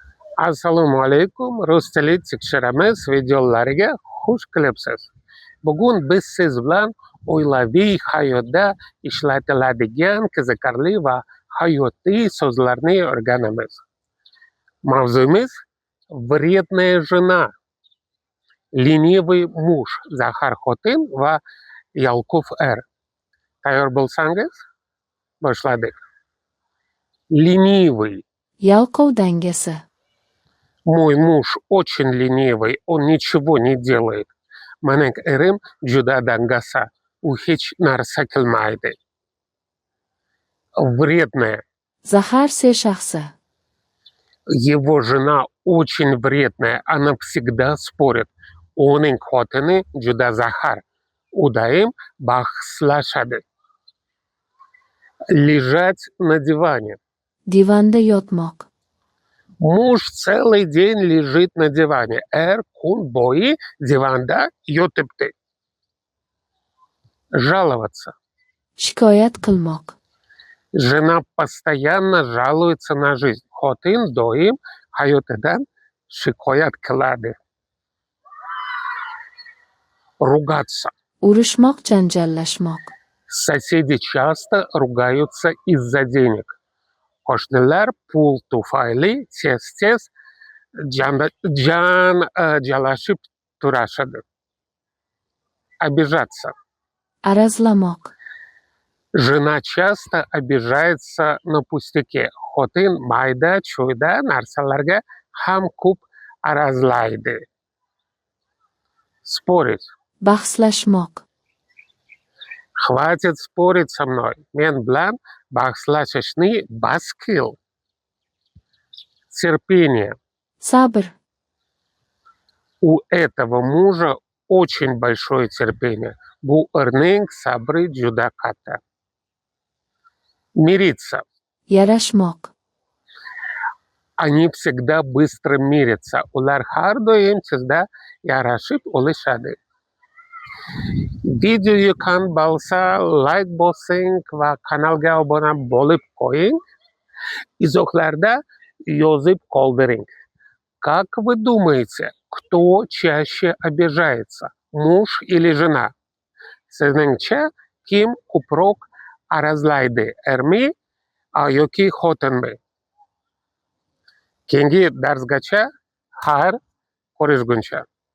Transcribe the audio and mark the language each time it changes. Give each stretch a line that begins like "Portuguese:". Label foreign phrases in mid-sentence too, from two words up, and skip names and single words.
Uzbek: Assalomu alaykum. Rus tili tekshiramiz videolariga xush kelibsiz. Bugun biz siz bilan oilaviy hayotda ishlatiladigan qiziqarli va hayotiy so'zlarni o'rganamiz. Mavzuimiz
Russian: вредная жена, ленивый муж,
Uzbek: zahar xotin va yalqov er. Tayyor bo'lsangiz, boshladik.
Russian: Ленивый.
Uzbek: Yalqov dangasi.
Russian: Мой муж очень ленивый, он ничего не делает.
Uzbek: Mening erim juda dangasa, u hech narsa qilmaydi.
Russian: Вредная.
Uzbek: Zahar shaxsi.
Russian: Его жена очень вредная, она всегда спорит.
Uzbek: Uning xotini juda zahar, u doim bahslashadi.
Russian: Лежать на диване.
Uzbek: Divanda yotmoq.
Russian: Муж целый день лежит на диване.
Uzbek: Kun bo'yi divanda yotibdi.
Russian: Жаловаться.
Uzbek: Shikoyat qilmoq.
Russian: Жена постоянно жалуется на жизнь.
Uzbek: Xotin doim hayotidan shikoyat qiladi.
Russian: Ругаться.
Uzbek: Urishmoq, janjallashmoq.
Russian: Соседи часто ругаются из-за денег.
Uzbek: Qo'shnilar pul tufayli tez-tez janjalashib turashadi.
Russian: Обижаться.
Uzbek: Arazlamoq.
Russian: Жена часто обижается на пустяки.
Uzbek: Xotin mayda-chuyda narsalarga ham ko'p arazlaydi.
Russian: Спорить.
Uzbek: Bahslashmoq.
Russian: Хватит спорить со мной.
Uzbek: Men bilan bahslashishni bas qil.
Russian: Терпение.
Uzbek: Sabr.
Russian: У этого мужа очень большое терпение.
Uzbek: Bu erning sabri juda katta.
Russian: Мириться.
Uzbek: Yarashmoq.
Russian: Они всегда быстро мирятся.
Uzbek: Ular har doim tezda yarashib olishadi. Video yoqqan bo'lsa, like bosing va kanalga obuna bo'lib qo'ying. Izohlarda yozib qoldiring.
Russian: Как вы думаете, кто чаще обижается, муж или жена?
Uzbek: Sizningcha kim ko'proq arazlaydi, ermi yoki xotinmi? Keyingi darsgacha xayr, ko'rishguncha.